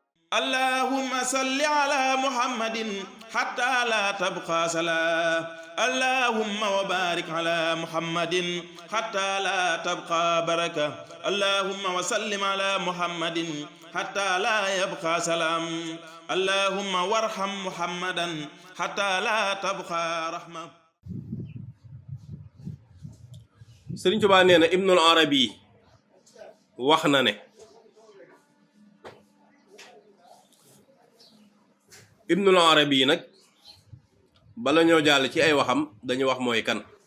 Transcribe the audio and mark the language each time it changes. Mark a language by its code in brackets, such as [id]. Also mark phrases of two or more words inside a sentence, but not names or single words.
[ar] اللهم صل على محمد حتى لا تبقى صلاة اللهم وبارك على محمد حتى لا تبقى بركة اللهم وسلم على محمد حتى لا يبقى سلام اللهم وارحم محمدا حتى لا تبقى رحمة. [wo] Sëriñ Tuubaa nee na Ibnul Arabi wax na ne Ibnul Arabi nag bala ñoo jàll ci ay waxam dañu wax mooy kan.